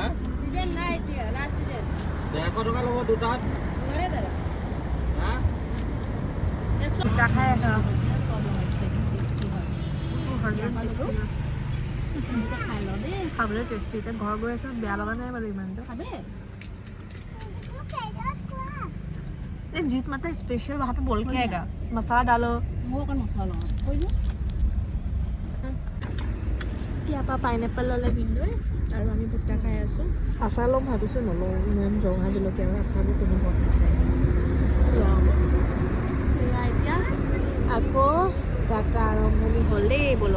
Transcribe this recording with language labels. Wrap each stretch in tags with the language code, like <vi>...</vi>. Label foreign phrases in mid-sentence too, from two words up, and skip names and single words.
<as>সিজন নাই এতিয়া,</as> <en>last season</en> <as>১৫০ টকা ল'ব দুটাত। নৰে দাদা। হা? দুটা খাই এটা খাই ল দেই, খাবলৈ টেষ্টি। এতিয়া ঘৰ গৈ আছে, বেয়া লগা নাই বাৰু ইমানটো।</as> <hi>খাবে जीत माता स्पेशल वहाँ पे बोल के आएगा, मसाला डालो। वो का मसाला कोई ना</hi> <as>ইয়াৰ পৰা পাইনএপল ল'লে ভিনদেউৱে আৰু আমি ভুট্টা খাই আছোঁ। আচাৰ ল'ম ভাবিছোঁ, নলওঁ। ইমান ৰঙা জলকীয়া আৰু আচাৰবোৰ কোনো ঘৰত নাখায়। এতিয়া আকৌ যাত্ৰা আৰম্ভণি হ'লেই ব'লক।</as>